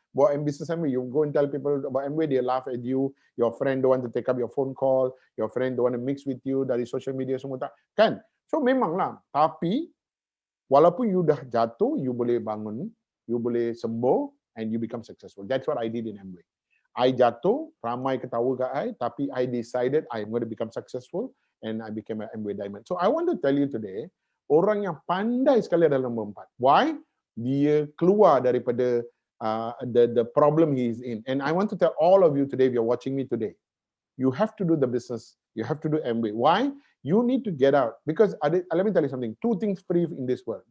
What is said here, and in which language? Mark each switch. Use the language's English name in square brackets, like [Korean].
[English] Buat business Amway, you go and tell people about Amway, they laugh at you, your friend don't want to take up your phone call, your friend don't want to mix with you [Malay] dari social media semua tak. [English] Kan? So, [Malay] memang lah. Tapi, walaupun you dah jatuh, you boleh bangun, you boleh sembuh, [English] and you become successful. That's what I did in Amway. I [Malay] jatuh, ramai ketawa kat [English] I, tapi I decided I'm going to become successful and I became an Amway Diamond. So I want to tell you today, [Malay] orang yang pandai sekali adalah nombor 4. [English] Why? [Malay] Dia keluar daripada [English] the problem he is in. And I want to tell all of you today, if you're watching me today, you have to do the business. You have to do Amway. Why? You need to get out. Because let me tell you something. 2 things free in this world.